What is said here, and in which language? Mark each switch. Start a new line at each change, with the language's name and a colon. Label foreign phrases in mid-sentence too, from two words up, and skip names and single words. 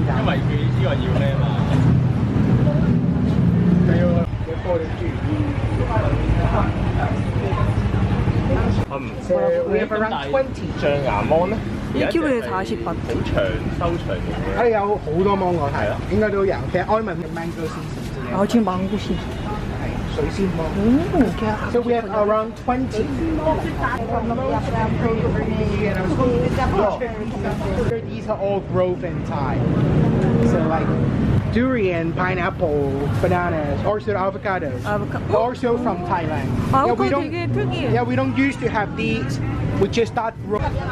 Cantonese: 係佢呢個要咩嘛？
English: We have around 20.
Cantonese: 象牙芒咧，
Korean: 1kg에 40바트.
Cantonese: 好長收長嘅。我哋有好多芒果係咯，應該都有。其實安文嘅
English: mango season
Korean: 啊，지금 망고 씨.
Cantonese: 係水仙芒。
Korean: 오,
English: So we have around 20. These are all growth in Thai. So like durian, pineapple, bananas, also avocados. Also from Thailand.
Korean: 아보카도 되게 특이해.
English: Yeah, we don't used to have these. We just start growing.